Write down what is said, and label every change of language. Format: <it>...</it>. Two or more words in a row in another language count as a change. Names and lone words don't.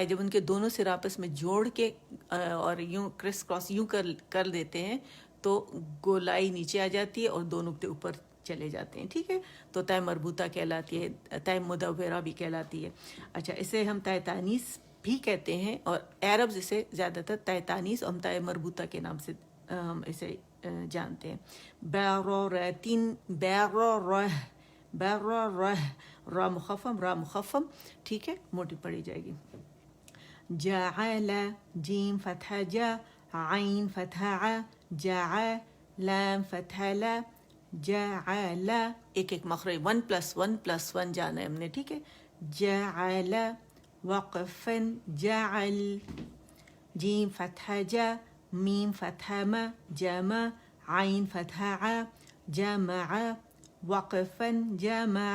<ur>جب ان کے دونوں سر آپس میں جوڑ کے اور یوں کرس کراس یوں کر دیتے ہیں تو گولائی نیچے آ جاتی ہے اور دو نقطے اوپر چلے جاتے ہیں. ٹھیک ہے, تو تائے مربوطہ کہلاتی ہے, تائے مدورہ بھی کہلاتی ہے. اچھا, اسے ہم تائے تانیث بھی کہتے ہیں, اور عربز اسے زیادہ تر تائے تانیث اور تائے مربوطہ کے نام سے ہم اسے جانتے ہیں. بیرورتن, بیرورہ, بیرورہ, را مخفم, را مخفم. ٹھیک ہے, موٹی پڑھی جائے گی. جعل, جیم فتح جا, عین فتح ع, جع, لام فتح لا, جعل. ایک ایک مخرج 1+1+1 جانا ہے ہم نے. ٹھیک ہے, جعل, وقفا جعل, جیم فتح جا, میم فتح ما, جمع, عین فتح ع, جمع, وقفا جمع.</ur>